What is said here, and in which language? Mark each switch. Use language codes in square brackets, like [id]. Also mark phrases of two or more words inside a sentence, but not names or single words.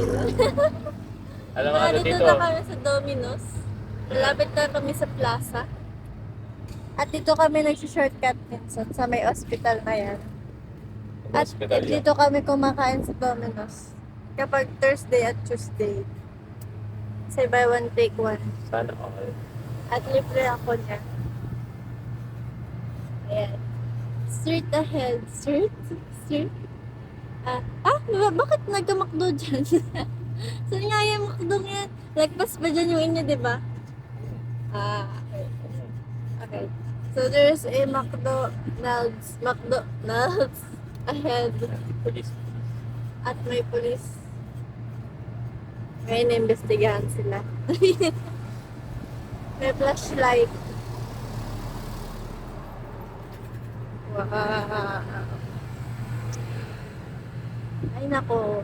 [tl] Alam mo ano Dito dito? na kami sa Domino's. Malapit na kami sa plaza. At dito kami nag-shortcut minsan sa may hospital na yan. At Hospital yan. dito kami kumakain sa Domino's. Kapag Thursday at Tuesday. [en] Say buy one, take one. [tl] Sana all. At libre ako niya. Ayan. [en] Street ahead. Street? [tl] Bakit nagka-McDo dyan? Saan nga yung McDo yan? Lagpas ba dyan yung inyo, di ba? Okay. Okay. [en] So there's a McDonald's ahead. [tl] Police. At may police. May naimbestigahan sila. May flashlight. Wow. Ay nako.